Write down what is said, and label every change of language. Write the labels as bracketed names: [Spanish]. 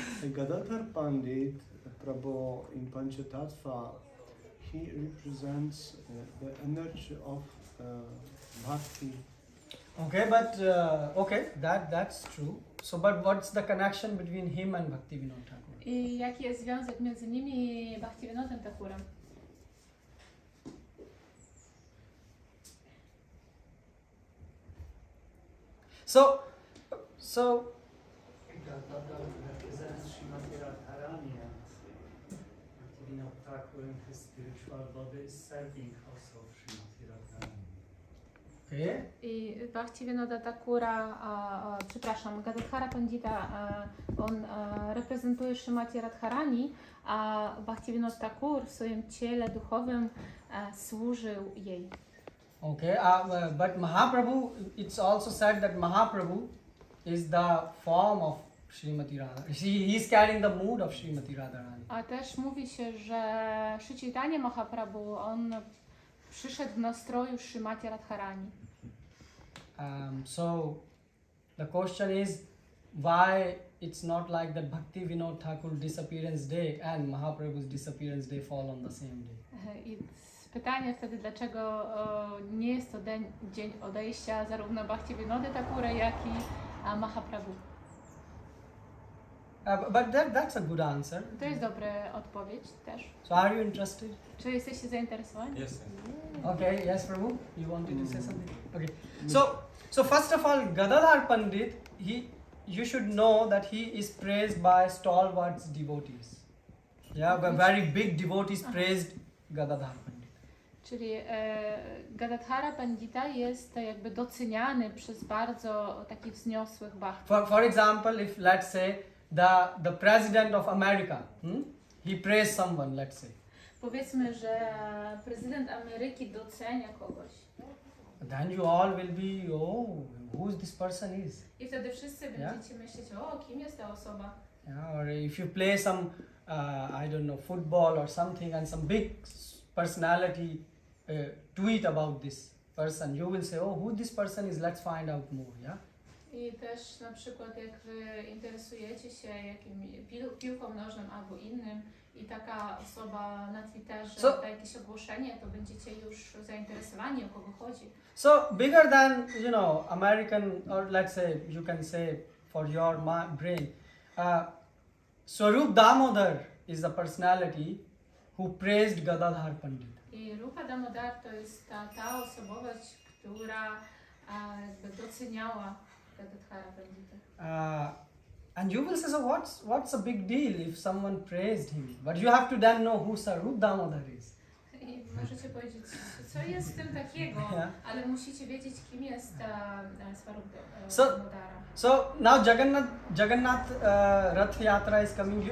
[English] Gadadhara Pandit, Prabhu, in Panchatattva, he represents the energy of bhakti. Okay, but that's true. So, but what's the connection between him and Bhaktivinoda Thakur? [Polish] I jaki jest związek między nimi i Bhaktivinodem Thakurem? [English] So Gadadhara represents Srimati Radharani, and Bhaktivinoda Thakur in his spiritual body is serving also Srimati Radharani. okay. [Polish] I Bhaktivinoda Thakura, Gadadhara Pandita, on reprezentuje Srimati Radharani, a Bhaktivinoda Thakur w swoim ciele duchowym służył jej. [English] Okay, but Mahaprabhu, it's also said that Mahaprabhu is the form of Srimati Radha. He's carrying the mood of Srimati Radharani. [Polish] A też mówi się, że Sri Chaitanya Mahaprabhu, on przyszedł w nastroju Srimati Radharani. [English] So the question is, why it's not like that Bhaktivinoda Thakur disappearance day and Mahaprabhu's disappearance day fall on the same day? [Polish] I pytanie wtedy, dlaczego nie jest to dzień odejścia zarówno Bhaktivinody Thakura, jak i Mahaprabhu. [English] But that's a good answer. [Polish] To jest dobra odpowiedź też. [English] So are you interested? [Polish] Czy jesteście zainteresowani? Jestem. [English] Okay, yes, Prabhu, you wanted to say something? Okay, so first of all, Gadadhara Pandit, you should know that he is praised by stalwart devotees. Yeah, very big devotees praised Gadadhara Pandit. [Polish] Czyli Gadadhara Pandita jest jakby doceniany przez bardzo takich wzniosłych bhaktów. [English] For example, if let's say the president of America, he praised someone, let's say. [Polish] Powiedzmy, że prezydent Ameryki docenia kogoś. [English] then you all will be, oh, who this person is. [Polish] I wtedy wszyscy będziecie myśleć, o, kim jest ta osoba? [English] Yeah, or if you play some, I don't know, football or something, and some big personality tweet about this person, you will say, oh, who this person is, let's find out more, yeah? [Polish] I też na przykład jak wy interesujecie się piłką nożną albo innym i taka osoba na Twitterze da jakieś ogłoszenie, to będziecie już zainteresowani, o kogo chodzi. [English] So bigger than, American, or let's say, you can say for your brain, Swarup Damodar is the personality who praised Gadadhar Pandit. [Polish] I Rupa Damodar to jest ta osobowość, która jakby doceniała Gadadhara Pandita. [English] And you will say, so what's a big deal if someone praised him? But you have to then know who Swarup Damodar is. [Polish] I możecie powiedzieć, co jest w tym takiego, ale musicie wiedzieć, kim jest Swarup Damodara. [English] So now Jagannath Rath Yatra is coming.